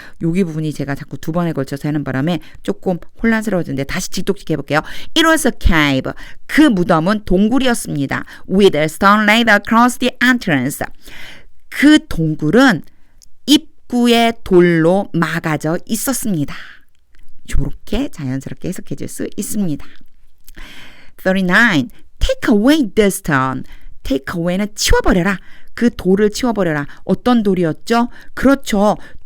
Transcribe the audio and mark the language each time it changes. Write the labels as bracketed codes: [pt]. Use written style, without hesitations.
[ko] 여기 부분이 제가 자꾸 두 번에 걸쳐서 하는 바람에 조금 혼란스러워지는데 다시 직독직 해볼게요. [en] It was a cave. [ko] 그 무덤은 동굴이었습니다. [en] With a stone laid across the entrance. [ko] 그 동굴은 입구에 돌로 막아져 있었습니다. 이렇게 자연스럽게 해석해 줄 수 있습니다. 39. [en] Take away the stone. take away는 [ko] 치워버려라. 그 돌을 치워버려라. 어떤 돌이었죠? 그렇죠.